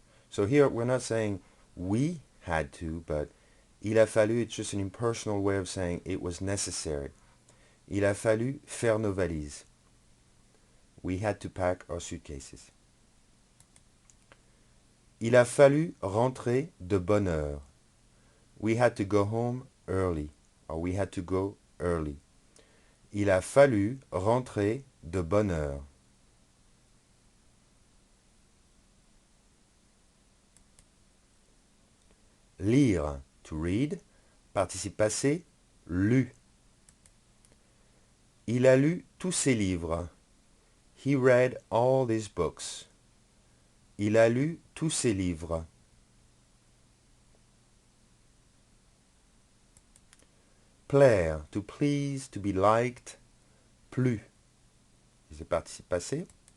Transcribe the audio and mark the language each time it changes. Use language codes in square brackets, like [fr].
[en] So here we're not saying we had to, but il a fallu, it's just an impersonal way of saying it was necessary. [fr] Il a fallu faire nos valises. [en] We had to pack our suitcases. [fr] Il a fallu rentrer de bonne heure. [en] We had to go home early, or we had to go early. [fr] Il a fallu rentrer de bonne heure. [en] Lire, to read, participe passé, lu. [fr] Il a lu tous ses livres. [en] He read all these books. [fr] Il a lu tous ses livres. [en] Plaire, to please, to be liked. [fr] Plu, c'est le participe passé.